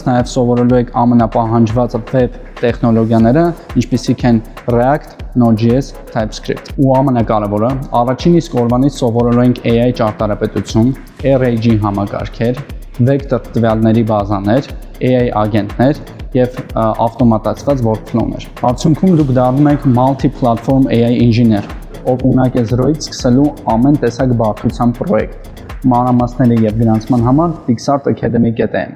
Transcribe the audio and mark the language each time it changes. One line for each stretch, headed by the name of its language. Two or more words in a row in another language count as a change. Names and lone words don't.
Armenian: նաև սովորելու եք ամենապահանջված web տեխնոլոգիաները, ինչպիսիք են React, Node.js, TypeScript։ Ու ամենակարևորը, առաջին իսկ օրվանից սովորելու ենք AI ճարտարապետություն, RAG համակարգեր, վեկտոր տվյալների բազաներ, AI ագենտներ եւ ավտոմատացված workflow-ներ։ Արդյունքում դուք դառնում եք
English: multi-platform AI engineer,
Armenian: ով ունակ է 0-ից սկսելու ամեն տեսակ բարդության պրոյեկտ։ Մանրամասների եւ գրանցման համար Pixart Academy.am